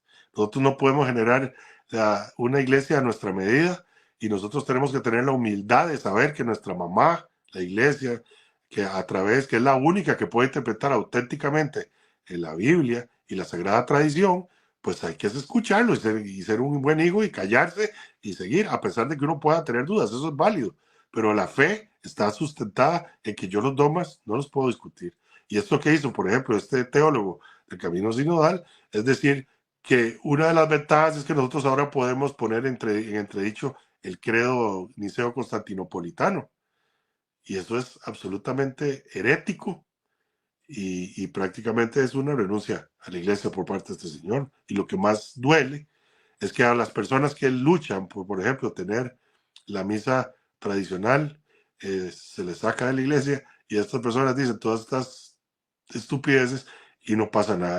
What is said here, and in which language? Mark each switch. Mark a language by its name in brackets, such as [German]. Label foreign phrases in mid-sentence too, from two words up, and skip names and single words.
[Spanish] Nosotros no podemos generar una iglesia a nuestra medida y nosotros tenemos que tener la humildad de saber que nuestra mamá, la iglesia, que a través, que es la única que puede interpretar auténticamente en la Biblia y la Sagrada Tradición, pues hay que escucharlo y ser un buen hijo y callarse y seguir, a pesar de que uno pueda tener dudas, eso es válido, pero la fe está sustentada en que yo los dogmas no los puedo discutir. Y esto que hizo, por ejemplo, este teólogo del Camino Sinodal, es decir, que una de las ventajas es que nosotros ahora podemos poner en entredicho el credo niceo-constantinopolitano. Y eso es absolutamente herético y prácticamente es una renuncia a la iglesia por parte de este señor. Y lo que más duele es que a las personas que luchan por ejemplo, tener la misa tradicional, se les saca de la iglesia y estas personas dicen todas estas estupideces y no pasa nada.